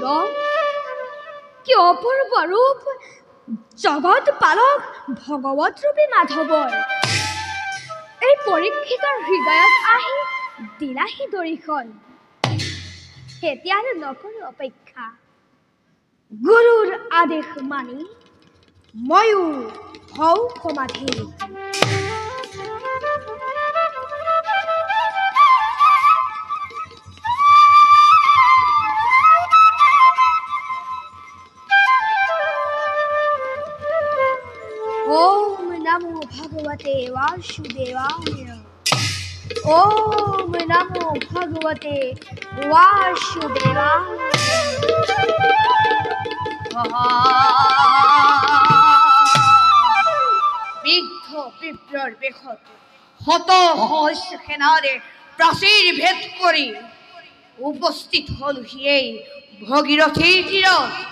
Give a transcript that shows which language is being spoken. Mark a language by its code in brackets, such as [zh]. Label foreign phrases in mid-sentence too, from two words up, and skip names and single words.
[as] কি অপূর্ব রূপ জগত পালক ভগৱত ৰূপী মাধৱৰ এই পৰীক্ষিতৰ হৃদয়ত আহি দিলাহি দৰিখন। এতিয়া আৰু নকৰো অপেক্ষা, গুৰুৰ আদেশ মানি ময়ো হওঁ সমাধি। [sa] ओम नमो भगवते वासुदेवाय। ओम नमो भगवते वासुदेवाय। [as] বিদ্ধ বিপ্ৰৰ বেশত শত সহস্ৰ সেনাৰে প্ৰাচীৰ ভেদ কৰি উপস্থিত হল সিয়েই ভগীৰথীৰ তীৰত।